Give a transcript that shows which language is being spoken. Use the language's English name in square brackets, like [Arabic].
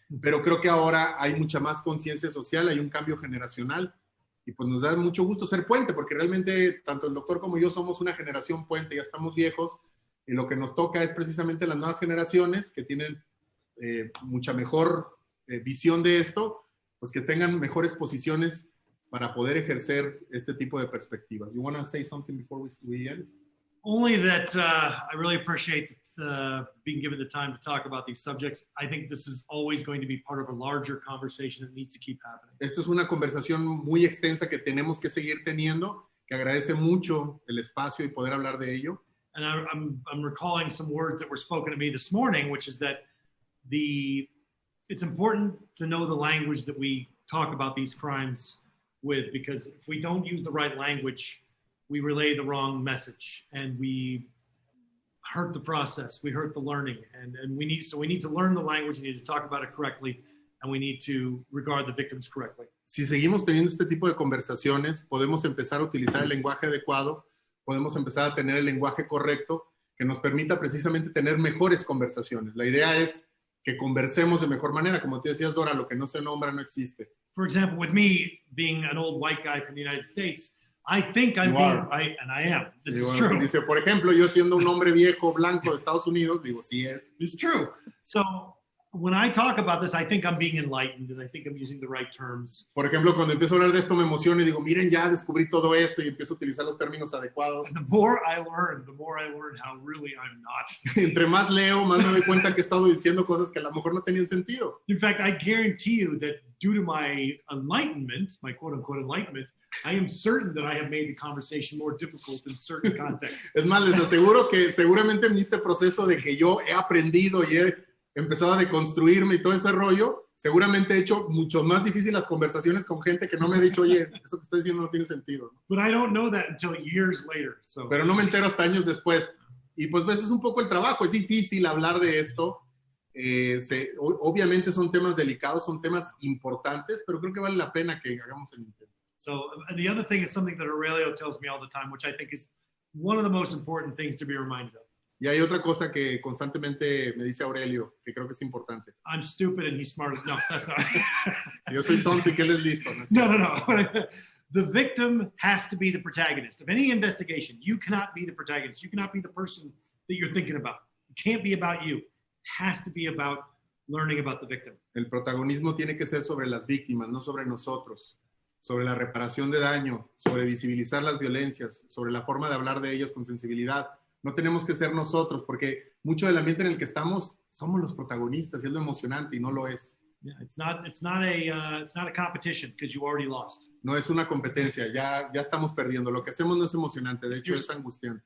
[Spanish] Pero creo que ahora hay mucha más conciencia social, hay un cambio generacional, y pues nos da mucho gusto ser puente, porque realmente tanto el doctor como yo somos una generación puente, ya estamos viejos, y lo que nos toca es precisamente las nuevas generaciones que tienen mucha mejor visión de esto, pues que tengan mejores posiciones para poder ejercer este tipo de perspectivas. [English] You want to say something before we end? Only that I really appreciate being given the time to talk about these subjects. I think this is always going to be part of a larger conversation that needs to keep happening. [Spanish] Esta es una conversación muy extensa que tenemos que seguir teniendo, que agradece mucho el espacio y poder hablar de ello. [English] And I'm recalling some words that were spoken to me this morning, which is that it's important to know the language that we talk about these crimes with, because if we don't use the right language, we relay the wrong message and we hurt the process, we hurt the learning, and we need to learn the language, we need to talk about it correctly, and we need to regard the victims correctly. [Spanish] Si seguimos teniendo este tipo de conversaciones, podemos empezar a utilizar el lenguaje adecuado, podemos empezar a tener el lenguaje correcto que nos permita precisamente tener mejores conversaciones. La idea es que conversemos de mejor manera. Como te decías, Dora, lo que no se nombra no existe. [English] For example, with me being an old white guy from the United States, I think I'm being right, and I am. This is true. [Spanish] Dice, por ejemplo, yo siendo un hombre viejo, blanco de Estados Unidos, digo, sí es. [English] It's true. So when I talk about this, I think I'm being enlightened, and I think I'm using the right terms. [Spanish] Por ejemplo, cuando empiezo a hablar de esto me emociono y digo, miren, ya descubrí todo esto, y empiezo a utilizar los términos adecuados. [English] The more I learn how really I'm not. [Spanish] Entre más leo, más me doy cuenta que he estado diciendo cosas que a lo mejor no tenían sentido. [English] In fact, I guarantee you that due to my enlightenment, my quote-unquote enlightenment, I am certain that I have made the conversation more difficult in certain contexts. [Spanish] Es más, les aseguro que seguramente en este proceso de que yo he aprendido y he empezado a deconstruirme y todo ese rollo, seguramente he hecho mucho más difíciles las conversaciones con gente que no me ha dicho, oye, eso que estás diciendo no tiene sentido. [English] But I don't know that until years later. So. [Spanish] Pero no me entero hasta años después. Y pues ese es un poco el trabajo, es difícil hablar de esto. Obviamente son temas delicados, son temas importantes, pero creo que vale la pena que hagamos el intento. [English] So, and the other thing is something that Aurelio tells me all the time, which I think is one of the most important things to be reminded of. [Spanish] Y hay otra cosa que constantemente me dice Aurelio, que creo que es importante. [English] I'm stupid and he's smart. No, that's not. [Spanish] Yo soy tonto y que él es listo. ¿No? [English] No. The victim has to be the protagonist of any investigation. You cannot be the protagonist. You cannot be the person that you're thinking about. It can't be about you. It has to be about learning about the victim. [Spanish] El protagonismo tiene que ser sobre las víctimas, no sobre nosotros, sobre la reparación de daño, sobre visibilizar las violencias, sobre la forma de hablar de ellas con sensibilidad. No tenemos que ser nosotros, porque mucho del ambiente en el que estamos somos los protagonistas y es lo emocionante y no lo es. [English] Yeah, it's not a competition because you already lost. [Spanish] No es una competencia, ya estamos perdiendo. Lo que hacemos no es emocionante, de hecho es angustiante.